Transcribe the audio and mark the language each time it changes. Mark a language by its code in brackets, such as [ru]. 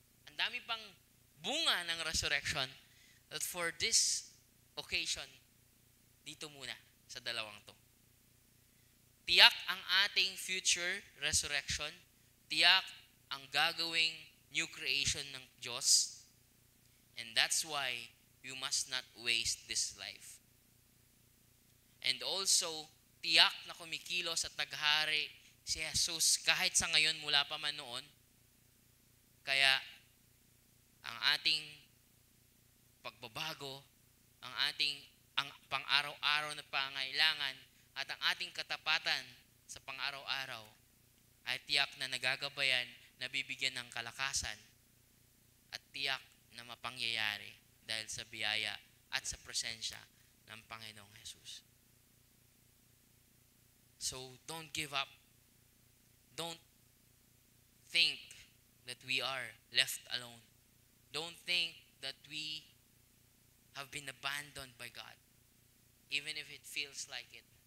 [tl] Ang dami pang bunga ng [en] resurrection that for this occasion, [tl] dito muna sa dalawang to. Tiyak ang ating [en] future resurrection. [tl] Tiyak ang gagawing [en] new creation [tl] ng Diyos. [en] And that's why you must not waste this life. And also, [tl] tiyak na kumikilos at naghari si Jesus kahit sa ngayon mula pa man noon. Kaya, ang ating pagbabago, ang pang-araw-araw na pangailangan, at ang ating katapatan sa pang-araw-araw ay tiyak na nagagabayan, nabibigyan ng kalakasan, at tiyak na mapangyayari dahil sa biyaya at sa presensya ng Panginoong Jesus. [en] So, don't give up. Don't think that we are left alone. Don't think that we have been abandoned by God, even if it feels like it.